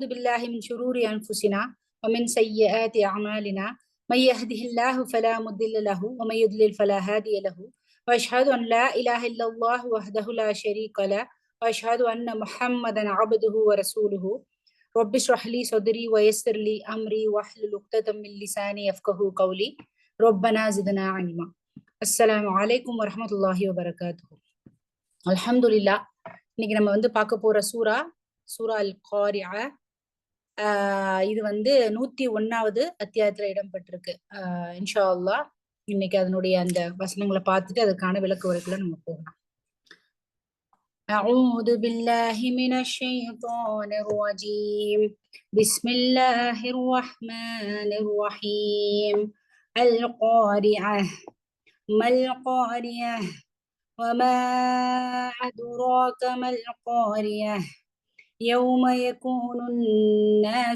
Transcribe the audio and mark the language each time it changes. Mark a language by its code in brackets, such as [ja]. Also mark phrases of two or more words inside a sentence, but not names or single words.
[ar] بالله من شرور أنفسنا ومن سيئات أعمالنا من يهده الله فلا مضل له ومن يضلل فلا هادي له وأشهد أن لا إله إلا الله وحده لا شريك له وأشهد أن محمدا عبده ورسوله رب اشرح لي صدري ويسر لي أمري واحلل عقدة من لساني يفقهوا قولي ربنا زدنا علما. السلام عليكم ورحمة الله وبركاته. الحمد لله. [ta] இன்னைக்கு நம்ம பார்க்க போற சூரா அல் காரிஆ. இது 101வது அத்தியாயத்துல இடம்பெற்றிருக்கு. [ar] إن شاء الله [ta] இன்னைக்கு அதனுடைய அந்த வசனங்களை பார்த்துட்டு அதுக்கான விளக்க உரைக்குள்ள நம்ம போகலாம். [ar] أعوذ بالله من الشيطان الرجيم بسم الله الرحمن الرحيم القارعة ما القارعة وما أدراك ما القارعة يوم يكون الناس